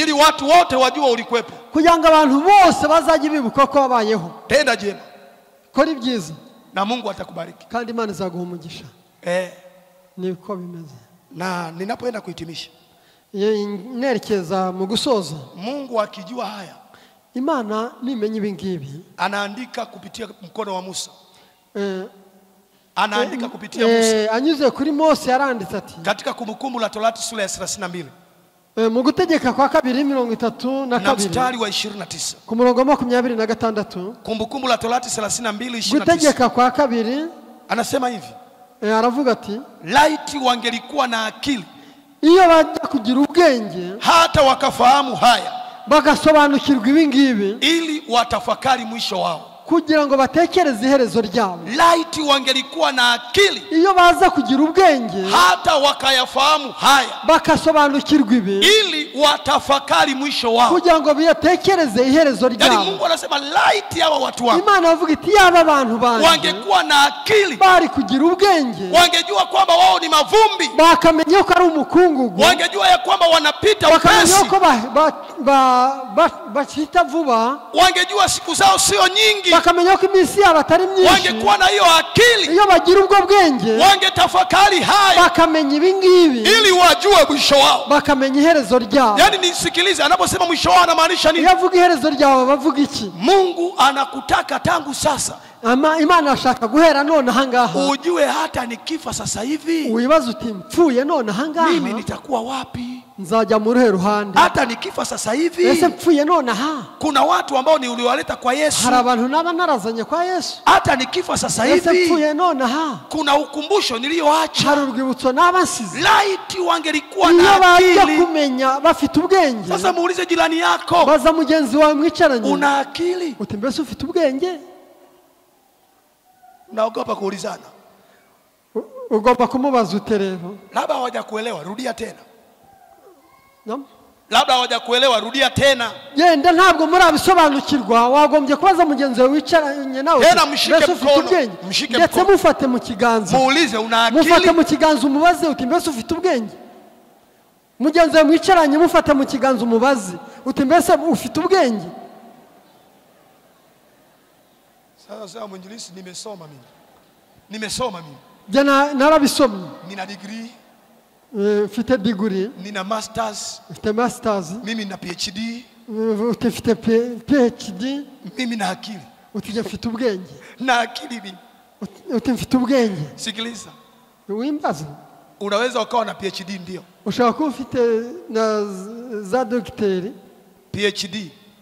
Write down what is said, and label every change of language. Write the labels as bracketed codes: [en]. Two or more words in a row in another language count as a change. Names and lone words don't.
[sw] Ili watu wote wajue ulikuwepo. [rw] Kugira ngo abantu bose bazaje bibuka ko wabayeho. [sw] Tenda jema. [rw] Kora ibyiza. [sw] Na Mungu atakubariki. [rw] Kandi Imana izaguha umugisha. Niko bimeze. [sw] Na ninapoenda kuhitimisha, [rw] nerekeza mu gusoza, [sw] Mungu akijua haya, [rw] Imana nimenya ibingibi, [sw] anaandika kupitia mkono wa Musa. Anaandika kupitia Musa. [rw] Anyuze kuri Mose yaranditse ati [sw] katika Kumbukumbu la Torati sura ya 32. [rw] Mu gutegeka kwa 2:32 [sw] na mstari wa 29. [rw] Ku murongo 26. [sw] Kumbukumbu la Torati 32:29. [rw] Gutegeka kwa 2 [sw] anasema hivi. [rw] Aravuga ati [sw] laiti wangelikuwa na akili, [rw] iyo bajya kugira ubwenge, [sw] hata wakafahamu haya, [rw] bagasobanukirwa ibingibi, [sw] ili watafakari mwisho wao, [rw] kugira ngo batekereze iherezo ryabo. [sw] Laiti wangelikuwa na akili, [rw] iyo baza kugira ubwenge, [sw] hata wakayafahamu haya, [rw] bakasobanukirwa ibi, [sw] ili watafakari mwisho wao, [rw] kugira ngo batekereze iherezo ryabo. [sw] Yani Mungu anasema laiti hawa watu wangu, [rw] Imana avuga iti yaba abantu banje [sw] wangekuwa na akili, [rw] bari kugira ubwenge, [sw] wangejua kwamba wao ni mavumbi, [rw] bakamenya ko ari umukungugu, [sw] wangejua ya kwamba wanapita upesi, [rw] bakamenya ko bachita vuba, [sw] wangejua siku zao sio nyingi, [rw] bakamenya ko iminsi yabo atari myinshi, [sw] wangekuwa na hiyo akili, [rw] iyo bagira ubwo bwenge, [sw] wangetafakari haya, [rw] bakamenya ibingibi, [sw] ili wajue mwisho wao, [rw] bakamenya iherezo ryabo. [sw] Yani nisikilize, anaposema mwisho wao anamaanisha nini? [rw] Yavuga iherezo ryabo bavuga iki? [sw] Mungu anakutaka tangu sasa. [rw] Imana ashaka guhera none hangaha, [sw] ujue hata nikifa sasa hivi, [rw] uibaza uti mpfuye none hangaha, [sw] mimi nitakuwa wapi? [rw] Nzajya mu ruhe ruhande? [sw] Hata nikifa sasa hivi, [rw] ese mpfuye none ha, [sw] kuna watu ambao ni uliwaleta kwa Yesu, [rw] hari abantu naba narazanye kwa Yesu. [sw] Hata nikifa sasa hivi, [rw] ese mpfuye none ha, [sw] kuna ukumbusho nilioacha, [rw] hari urwibutso nabasize. [sw] Laiti wangelikuwa na akili, [rw] kumenya bafite ubwenge. [sw] Sasa muulize jirani yako, [rw] baza mugenzi wawe mwicaranye, [sw] una akili? [rw] Uti mbese ufite ubwenge? [sw] Naogopa kuulizana. [rw] Ugomba kumubaza uterero. [sw] Labda hawajakuelewa, rudia tena. Naam. Labda hawajakuelewa, rudia tena. [rw] Yenda ntabwo muri abisobanukirwa, wagombye kubaza mugenzi wawe wicaranye nawe. [sw] Tena mshike mkono, mshike mkono. [rw] Ndetse mufate mu kiganza. [sw] Muulize una akili? [rw] Mufate mu kiganza umubaze uti mbese ufite ubwenge? Mugenzi wawe mwicaranye mufate mu kiganza umubaze uti mbese ufite ubwenge? [sw] Sasa mwinjilisti, nimesoma mimi. Nimesoma mimi. [rw] Jana narabisomye. [sw] Nina degree. [rw] Mfite degree. [sw] Nina masters. [rw] Mfite masters. [sw] Mimi na PhD. [rw] Mfite PhD. [sw] Mimi na akili. [rw] Utije mfite ubwenge. [sw] Na akili mimi. [rw] Uti mfite ubwenge. [sw] Sikiliza. [rw] Wimbaza. [sw] Unaweza ukawa na PhD ndio. [rw] Ushaka kuba ufite na za docteur. PhD.